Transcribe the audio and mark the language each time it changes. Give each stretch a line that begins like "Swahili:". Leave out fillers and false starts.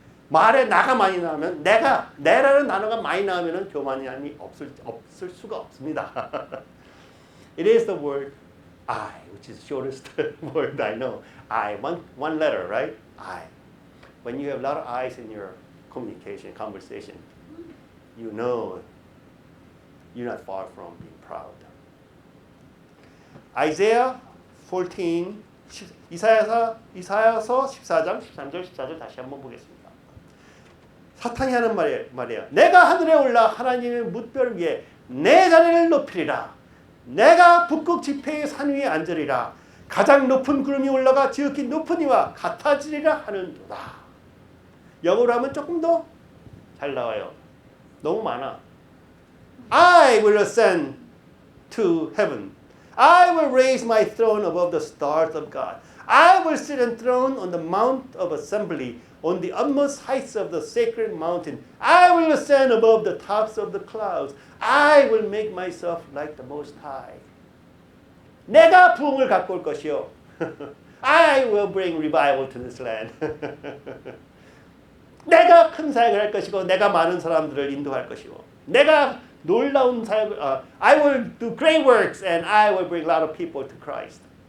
Korean: 말에 나가 많이 나오면 내라는 단어가 많이 나오면 교만이 없을 수가 없습니다.
English: It is the word I, which is the shortest word I know. I, one letter, right? I. When you have a lot of I's in your conversation, you know you're not far from being proud.
Korean: Isaiah 14, 이사야서 14장 13절 14절 다시 한번 보겠습니다. 사탄이 하는 말이에요. 내가 하늘에 올라 하나님의 뭇별 위에 내 자리를 높이리라. 내가 북극 지폐의 산 위에 앉으리라. 가장 높은 구름이 올라가 지극히 높은 이와 같아지리라 하는도다. 영어로 하면 조금 더 잘 나와요. 너무 많아.
English: I will ascend to heaven. I will raise my throne above the stars of God. I will sit enthroned on the mount of assembly, on the utmost heights of the sacred mountain. I will ascend above the tops of the clouds. I will make myself like the Most High.
Korean: 내가 부흥을 갖고 올 것이요.
English: I will bring revival to this land.
Korean: 내가 큰 사역을 할 것이고 내가 많은 사람들을 인도할 것이고 내가 놀라운 사역을
English: I will do great works and I will bring a lot of people to Christ.